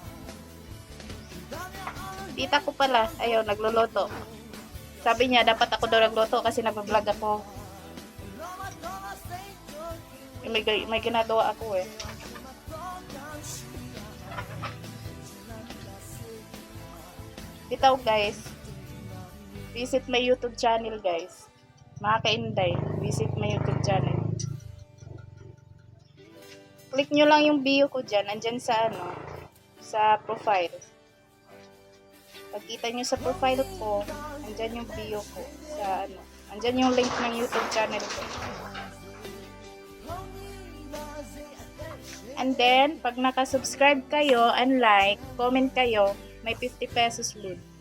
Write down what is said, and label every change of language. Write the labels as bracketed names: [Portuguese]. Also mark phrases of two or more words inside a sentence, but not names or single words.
[Filipino] Tita ko pala, ayaw, nagluluto. Sabi niya, dapat ako daw nagluto kasi nag-vlog ako. May ginagawa ako eh. Bitaw, guys. [English] Visit my YouTube channel, guys. [Filipino] Mga ka-Inday, [English] visit my YouTube channel. [Filipino] Click nyo lang yung bio ko dyan. Andyan sa sa profile. Pagkita nyo sa profile ko, andyan yung bio ko. Andyan yung link ng YouTube channel ko. And then, pag nakasubscribe kayo and like, comment kayo, may 50 pesos load.